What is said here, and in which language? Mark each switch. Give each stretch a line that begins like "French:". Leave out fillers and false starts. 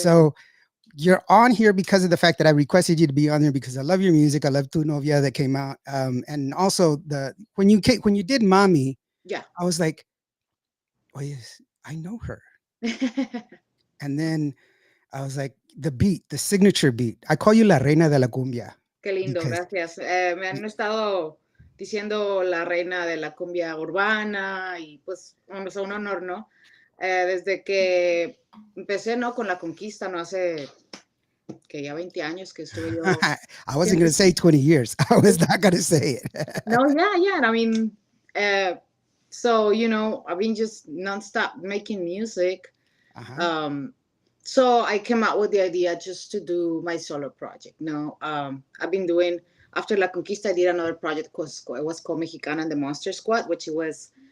English: So you're on here because of the fact that I requested you to be on there because I love your music. I love Tu Novia that came out, and also when you did Mommy, Yeah. I was like, oh yes, I know her. And then I was like, the signature beat. I call you La Reina de la Cumbia
Spanish: Qué lindo,
English: because
Spanish: gracias. Me han estado diciendo la reina de la cumbia urbana y pues bueno, es un honor, ¿no? Desde que empecé, ¿no? Con la conquista, ¿no? Hace que ya 20 años que estuve yo.
English: I wasn't going to say 20 years. I was not going to say it. No, yeah, yeah. I mean, uh, so, I've been just nonstop making music. Uh-huh. Um, so I came out with the idea just to do my solo project. No, I've been doing after La Conquista. I did another project called it was called Mexicana and the Monster Squad, which was